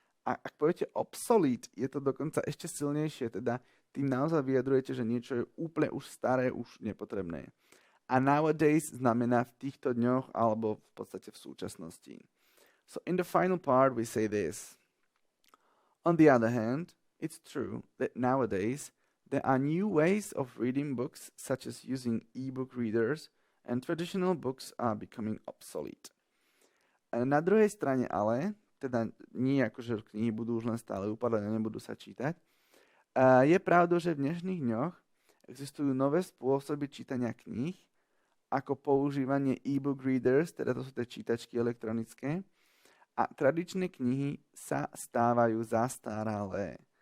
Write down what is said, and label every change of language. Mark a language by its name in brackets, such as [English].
[Slovak] A ak poviete obsolete, je to dokonca ešte silnejšie, teda tým naozaj vyjadrujete, že niečo je úplne už staré, už nepotrebné. A nowadays znamená v týchto dňoch alebo v podstate v súčasnosti. [English] So in the final part we say this. On the other hand, it's true that nowadays there are new ways of reading books such as using e-book readers and traditional books are becoming obsolete. [Slovak] A na druhej strane ale, teda nie ako, že knihy budú už len stále upadať a nebudú sa čítať, je pravdou, že v dnešných dňoch existujú nové spôsoby čítania kníh, ako používanie e-book readers, teda to sú tie čítačky elektronické, a tradičné knihy sa stávajú zastaralé.